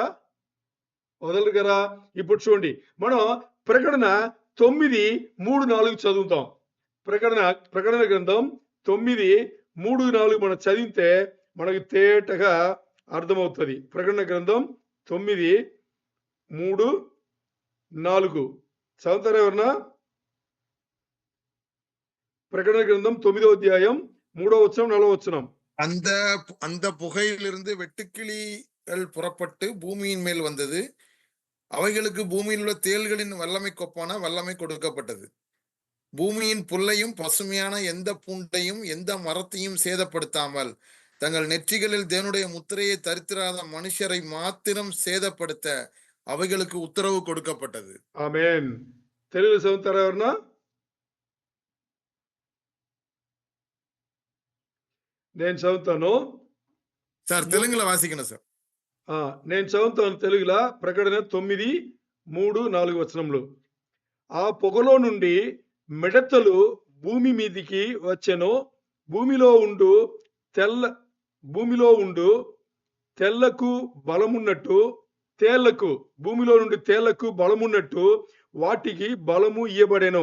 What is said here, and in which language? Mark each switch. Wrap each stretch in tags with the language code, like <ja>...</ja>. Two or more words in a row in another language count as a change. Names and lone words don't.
<te>వదలరు కదా. ఇప్పుడు చూడండి, మనం ప్రకటన 9:3-4 చదువుతాం. ప్రకటన గ్రంథం 9:3-4 మనం చదివితే మనకి తేటగా అర్థమవుతుంది. ప్రకటన గ్రంథం 9:3-4 చదువుతారా ఎవరన్నా? ప్రకటన గ్రంథం</te> <ta>9వ அத்தியாயம் 3వ வசனம் 4వ வசனம். அந்த புகையிலிருந்து வெட்டுக்கிளிகள் புறப்பட்டு பூமியின் மேல் வந்தது. அவைகளுக்கு பூமியில் உள்ள தேள்களின் வல்லமை கொப்பான வல்லமை கொடுக்கப்பட்டது. பூமியின் புல்லையும் பசுமையான எந்த பூண்டையும் எந்த மரத்தையும் சேதப்படுத்தாமல் தங்கள் நெற்றிகளில் தேவனுடைய முத்திரையை தரித்திராத மனுஷரை மாத்திரம் சேதப்படுத்த அவைகளுக்கு உத்தரவு கொடுக்கப்பட்டது. ஆமென்.</ta> <te>తెలుగు చదువుతారా ఎవరన్నా? నేను చదువుతాను సార్, తెలుగులో వాసికను సార్. నేను చదువుతాను తెలుగులో. ప్రకటన 9:3-4 వచనంలో, ఆ పొగలో నుండి మిడతలు భూమి మీదికి వచ్చెను, భూమిలో ఉండు తెల్లకు బలమున్నట్టు భూమిలో నుండి తేళ్లకు బలమున్నట్టు వాటికి బలము ఇయ్యబడెను.</te>